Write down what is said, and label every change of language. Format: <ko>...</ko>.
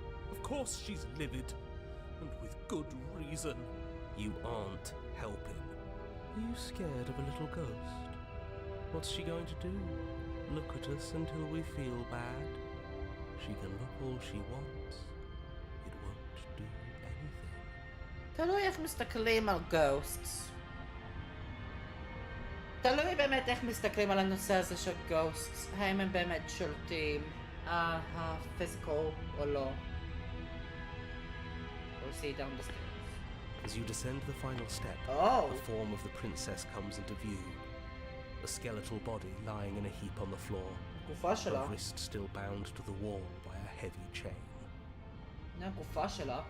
<en>Of course she's livid, and with good reason. You aren't helping. Are you scared of a little ghost? What's she going to do? Look at us until we feel bad? She can look all she wants. It won't do anything.</en> <he>תלוי איך מסתכלים על ghosts. תלוי באמת איך מסתכלים על הנושא הזה של ghosts. האם הם באמת שולטים על ה-physical או לא.</he> <en>We'll see down the stairs. As you descend the final step, the form of the princess comes into view. A skeletal body lying in a heap on the floor,</en> <he>גופה שלה.</he> <en>her wrist still bound to the wall by a heavy chain.</en> <he>הגופה שלה.</he>